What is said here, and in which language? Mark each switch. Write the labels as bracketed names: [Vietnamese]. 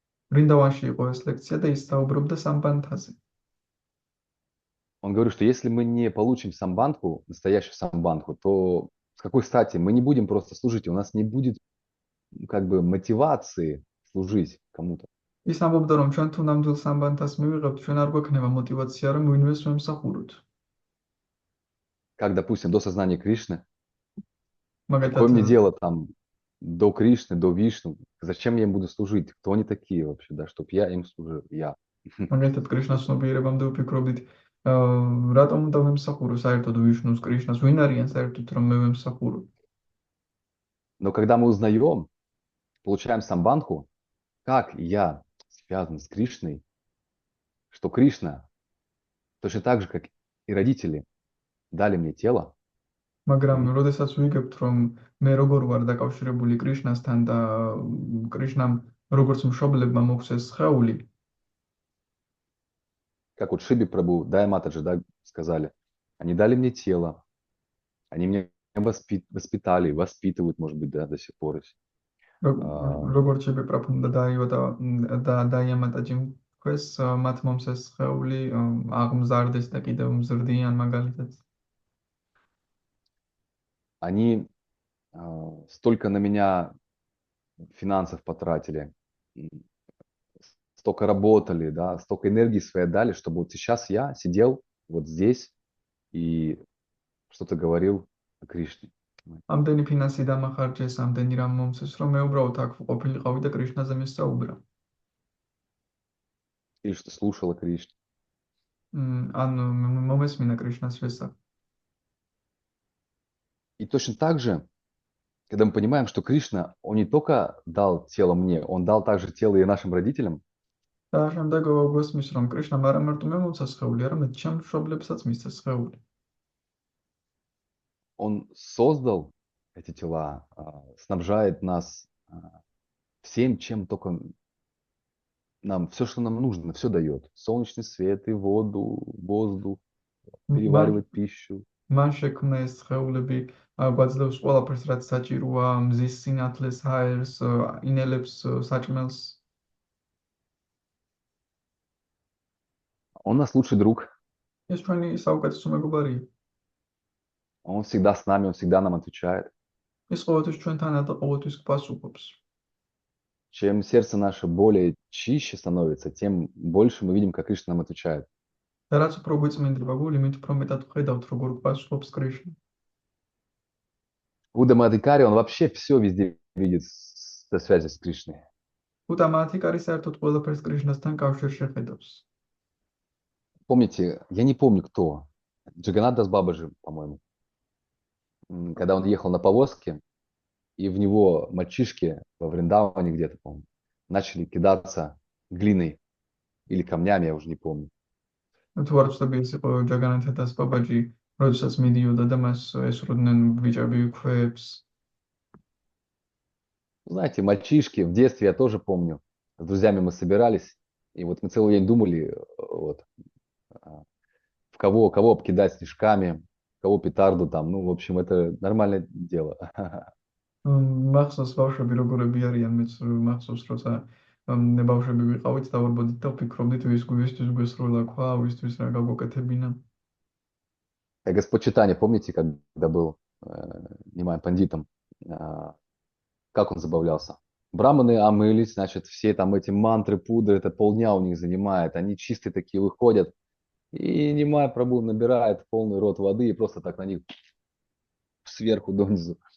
[Georgian] ვრინდავანში იყო ეს ლექცია და ის საუბრობდა სამბანთაზე. [Russian] Он говорит, что если мы не получим самбандху, настоящую самбандху, то с какой стати мы не будем просто служить, у нас не будет как бы мотивации служить кому-то. [Georgian] ის ამბობდა, რომ ჩვენ თუ ნამდვილ სამბანთას მივიღებთ, ჩვენ არ გვექნება [Russian] мотивация, [Georgian] რომ ვინმეს ვემსახუროთ. [Russian] Как, допустим, до сознания Кришны. [Georgian] მაგალითად, [Russian] Какое мне дело там до Кришны, до Вишну? Зачем я им буду служить? Кто они такие вообще, да, чтоб я им служил? Я. [Georgian] მაგალითად კრიშნას ცნობიერებამდე ვფიქრობდით, რატომ უნდა ვემსახურო საერთოდ ვიშნუს, კრიშნას, ვინ არიან საერთოდ რომ მე ვემსახურო? [Russian] Но когда мы узнаем, получаем самбандху, как я связан с Кришной, что Кришна точно так же, как и родители, дали мне тело, [Georgian] მაგრამ როდესაც ვიგებთ, რომ მე როგორ ვარ დაკავშირებული კრიშნასთან და კრიშნამ როგორც მშობლებმა მოგვცეს სხეული, [Russian] как вот Шиби Прабhu, да, и Матаджи, да, сказали, они дали мне тело, они меня воспитали, воспитывают, может быть, да, до сих пор. [Georgian] როგორც შები პრაფუნ და დაიამატაჯი ქვეს მათ მომცეს სხეული აღმზარდეს და კიდევ მზრდიან მაგალითად. [Russian] Они столько на меня финансов потратили, столько работали, да, столько энергии своей дали, чтобы вот сейчас я сидел вот здесь и что-то говорил о Кришне. [Georgian] ამდენი ფინანსი დამახარჯეს, ამდენი რამ მომცეს, რომ მე უბრალოდ აქ ყოფილიყავი და კრიშნაზე მისწაუბრა. [Russian] Или что слушал о Кришне. [Georgian] ან მომესმინა კრიშნას შესახებ. [Russian] И точно так же, когда мы понимаем, что Кришна, он не только дал тело мне, он дал также тело и нашим родителям. [Georgian] და შემდეგ გვესმის, რომ კრიშნამ არა მარტო მე მომცა სხეული, არამედ ჩემ მშობლებსაც მისცა სხეული. [Russian] Он создал эти тела, снабжает нас всем, чем только нам, все, что нам нужно, все дает. Солнечный свет, и воду, воздух, переваривает пищу. [Georgian] მან შექმნა ეს სხეულები, გვაძლევს ყველაფერს, რაც საჭიროა, მზის სინათლეს, ჰაერს, ინელებს, საჭმელს. [Russian] Он наш лучший друг. [Georgian] ეს ჩვენი საუკეთესო მეგობარია. [Russian] Он всегда с нами, он всегда нам отвечает. [Georgian] ეს ყოველთვის ჩვენთანაა და ყოველთვის პასუხობს. [Russian] Чем сердце наше более чище становится, тем больше мы видим, как Кришна нам отвечает. [Georgian] და რაც უფრო გვიწმინდება გული, მით უფრო მეტად ვხედავთ, როგორ პასუხობს კრიშნა. [Russian] Будда Мадхикари, он вообще все везде видит со связи с Кришной. [Georgian] ბუდა მათიკარი საერთოდ ყველაფერს კრიშნასთან კავშირში ხედავს. [Russian] Помните, я не помню кто, Джаганнат Дас Бабаджи, по-моему, когда он ехал на повозке, и в него мальчишки во Вриндаване где-то, по-моему, начали кидаться глиной или камнями, я уже не помню. [Georgian] თუ არ ვცდები, ეს იყო ჯაგანათა დას ბაბაჯი, როდესაც მიდიოდა და მას ესროდნენ ბიჭები ქვებს. [Russian] Знаете, мальчишки, в детстве я тоже помню, с друзьями мы собирались, и вот мы целый день думали, вот, в кого обкидать снежками, кого петарду там, ну, в общем, это нормальное дело. [Georgian] მახსოვს ბავშვები როგორები არიან, მეც მახსოვს, როცა ბავშვები ვიყავით და ვარბოდით და ვფიქრობდით, ვისთვის გვესროლა ქვა, ვისთვის რა გაგვაკეთებინა. [Russian] Как Господь Чайтанья, помните, когда был Нимай пандитом, как он забавлялся? Браманы омылись, значит, все там эти мантры, пудры, это полдня у них занимает, они чистые такие выходят, и Нимай Прабху набирает полный рот воды и просто так на них сверху донизу.